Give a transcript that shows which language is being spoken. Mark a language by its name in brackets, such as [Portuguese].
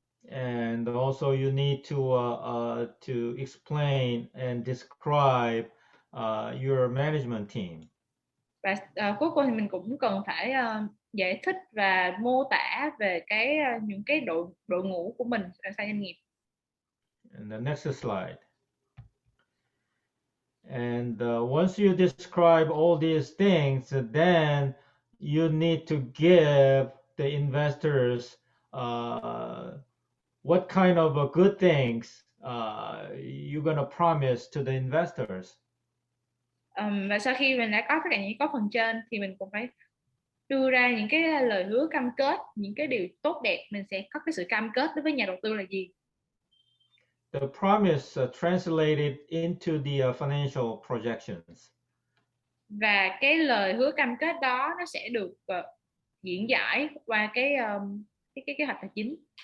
[English] And also you need to explain and describe your management team. [Vietnamese] Và cuối cùng thì mình cũng cần phải giải thích và mô tả về những cái đội ngũ của mình ở tại doanh nghiệp. [English] And the next slide. And once you describe all these things, then you need to give the investors what kind of good things you're going to promise to the investors. [Vietnamese] Và sau khi mình đã có tất cả những phần trên thì mình cũng phải đưa ra những cái lời hứa cam kết, những cái điều tốt đẹp, mình sẽ có cái sự cam kết đối với nhà đầu tư là gì. [English] The promise translated into the financial projections. [Vietnamese] Và cái lời hứa cam kết đó nó sẽ được diễn giải qua cái kế hoạch tài chính.